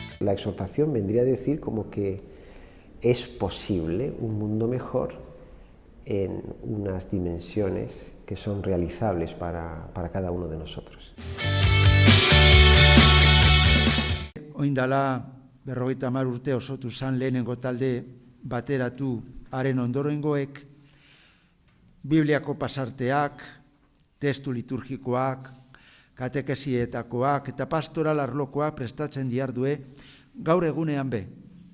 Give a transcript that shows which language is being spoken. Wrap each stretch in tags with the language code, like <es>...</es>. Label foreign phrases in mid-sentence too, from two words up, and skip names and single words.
<es>la exhortación vendría a decir como que es posible un mundo mejor en unas dimensiones que son realizables para cada uno de nosotros.</es> <eu>Oindala 50 urte osotu zan lehenengo talde bateratu haren ondorengoek, Bibliako pasarteak, testu liturgikoak, katekesietakoak eta pastoral arlokoak prestatzen diardue gaur egunean be.</eu>